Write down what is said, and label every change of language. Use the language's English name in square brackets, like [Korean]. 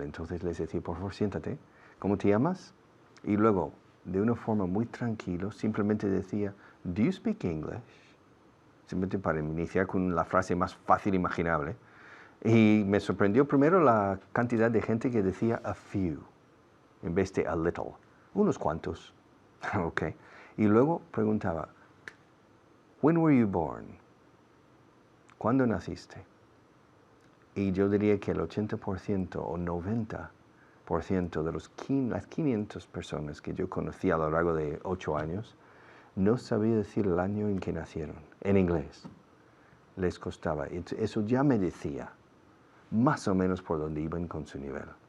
[Spanish] Entonces les decía, por favor, siéntate, ¿cómo te llamas? Y luego, de una forma muy tranquila, simplemente decía, [English] ¿Do you speak English? [Spanish] Simplemente para iniciar con la frase más fácil imaginable. Y me sorprendió primero la cantidad de gente que decía [English] a few, [Spanish] en vez de [English] a little. [Spanish] Unos cuantos. Okay. Y luego preguntaba, [English] when were you born? [Spanish] ¿Cuándo naciste? Y yo diría que el 80% o 90% de las 500 personas que yo conocí a lo largo de 8 años no sabía decir el año en que nacieron, en inglés. Les costaba. Eso ya me decía más o menos por dónde iban con su nivel.